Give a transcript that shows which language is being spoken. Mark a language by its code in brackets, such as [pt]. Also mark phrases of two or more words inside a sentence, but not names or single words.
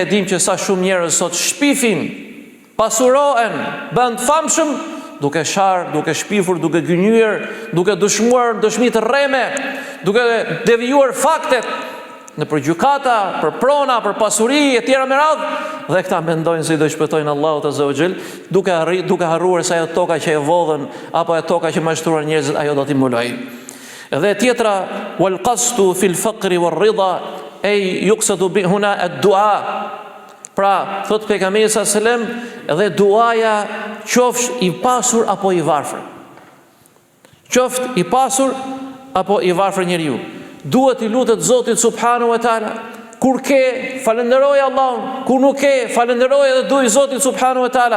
[sq] e dimë që sa shumë njerëz sot shpifin, pasurohen, bëhen të famshëm, duke sharë, duke shpifur, duke gënjur, duke dëshmuar dëshmi të rreme, duke devijuar faktet në për gjykata, për prona, për pasuri e tjera me radhë, dhe këta mendojnë se i do shpëtojnë Allahut [ar] عز وجل, [sq] duke harruar se ajo toka që e vodhën apo ajo toka që mashtruar njerëzit, ajo do t'i mbulojë. Dhe tjetra, [ar] والقصد في الفقر والرضا أي يقصد بهن الدعاء. [sq] Pra, thot pejgamberi [ar] صلى الله عليه وسلم, [sq] dhe duaja qofsh i pasur apo i varfër. Qoftë i pasur apo i varfër njeriu. Duhet i lutet Zotit [ar] سبحانه وتعالى. [sq] Kur ke, falenderoj Allahun, kur nuk ke, falenderoj edhe duaj Zotit [ar] سبحانه وتعالى.